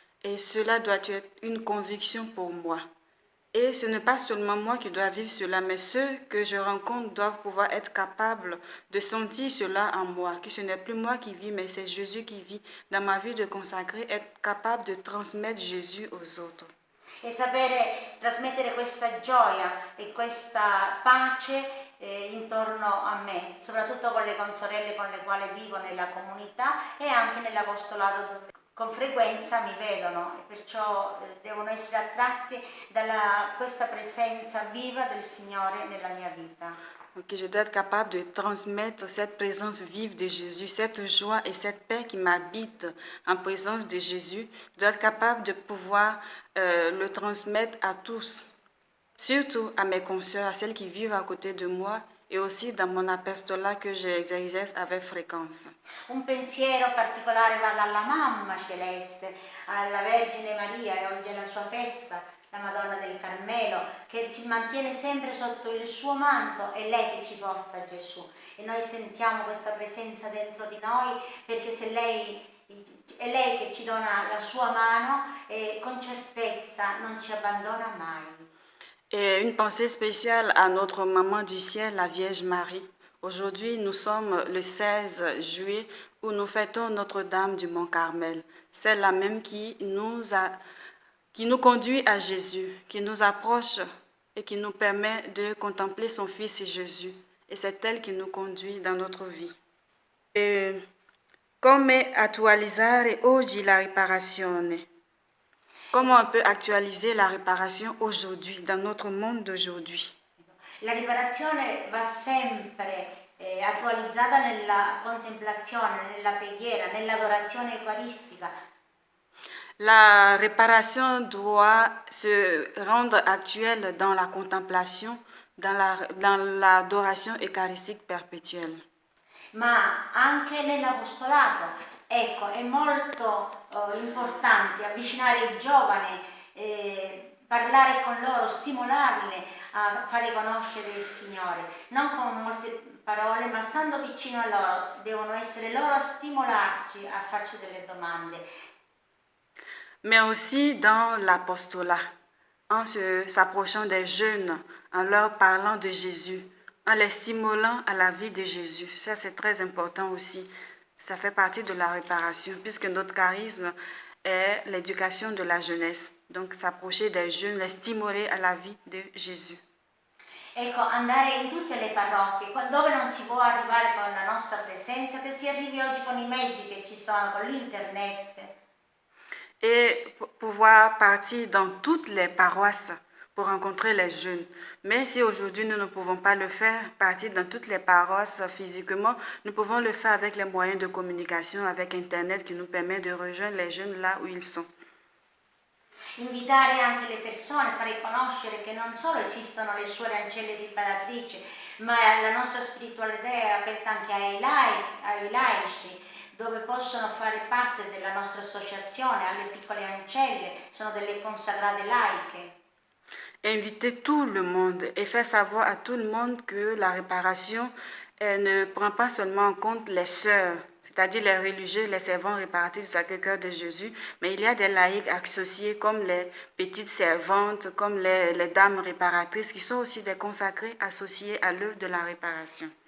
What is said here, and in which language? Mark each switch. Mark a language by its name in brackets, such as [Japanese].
[French] Et cela doit être une conviction pour moi. Et ce n'est pas seulement moi qui dois vivre cela, mais ceux que je rencontre doivent pouvoir être capables de sentir cela en moi, que ce n'est plus moi qui vis, mais c'est Jésus qui vit. Dans ma vie de consacrer, être capable de transmettre Jésus aux autres. [Italian] E sapere trasmettere questa gioia e questa pace intorno a me, soprattutto con le consorelle con le quali vivo nella comunità e anche nell'apostolato dove con frequenza mi vedono e perciò devono essere attratti da questa presenza viva del Signore nella mia vita. [French] Donc, je dois être capable de transmettre cette présence vive de Jésus, cette joie et cette paix qui m'habite en présence de Jésus. Je dois être capable de pouvoir le transmettre à tous, surtout à mes consoeurs, à celles qui vivent à côté de moi et aussi dans mon apostolat que j'exerce avec fréquence. [Italian] Un pensiero particolare va dalla Mamma Celeste, alla Vergine Maria e oggi è la sua festa, la Madonna del Carmelo, che ci mantiene sempre sotto il suo manto, è lei che ci porta a Gesù e noi sentiamo questa presenza dentro di noi perché è lei che ci dona la sua mano e con certezza non ci abbandona mai. [French] Et une pensée spéciale à notre maman du ciel, la Vierge Marie. Aujourd'hui, nous sommes le 16 juillet où nous fêtons Notre-Dame du Mont-Carmel. C'est la même qui nous conduit à Jésus, qui nous approche et qui nous permet de contempler son Fils Jésus. Et c'est elle qui nous conduit dans notre vie. [Italian] E come attualizzare oggi la riparazione? [French] Comment on peut actualiser la réparation aujourd'hui, dans notre monde d'aujourd'hui? [Italian] La riparazione va sempre attualizzata nella contemplazione, nella preghiera, nell'adorazione eucaristica. [French] La réparation doit se rendre actuelle dans la contemplation, dans l'adoration eucharistique perpétuelle. [Italian] Ma anche nell'apostolato. Ecco, è molto importante avvicinare i giovani, parlare con loro, stimolarli a fare conoscere il Signore, non con molte parole, ma stando vicino a loro, devono essere loro a stimolarci, a farci delle domande. [French] Mais aussi dans l'apostolat, en s'approchant des jeunes, en leur parlant de Jésus, en les stimulant à la vie de Jésus. Ça, c'est très important aussi. Ça fait partie de la réparation, puisque notre charisme est l'éducation de la jeunesse. Donc, s'approcher des jeunes, les stimuler à la vie de Jésus. [Italian] Ecco, andare in tutte le parrocchie, dove non si può arrivare con la nostra presenza, che si arrivi oggi con i mezzi che ci sono, con l'internet. [French] Et pouvoir partir dans toutes les paroisses pour rencontrer les jeunes. Mais si aujourd'hui nous ne pouvons pas le faire, partir dans toutes les paroisses physiquement, nous pouvons le faire avec les moyens de communication, avec Internet qui nous permet de rejoindre les jeunes là où ils sont. [Italian] invitare anche le persone, fare conoscere che non solo esistono le suore ancelle riparatrici, ma la nostra spiritualità è aperta anche ai laici, dove possono fare parte della nostra associazione, alle piccole ancelle, sono delle consacrate laiche. [French] Inviter tout le monde et faire savoir à tout le monde que la réparation ne prend pas seulement en compte les sœurs, c'est-à-dire les religieux, les servants réparatifs du Sacré-Cœur de Jésus, mais il y a des laïcs associés comme les petites servantes, comme les dames réparatrices, qui sont aussi des consacrés associés à l'œuvre de la réparation.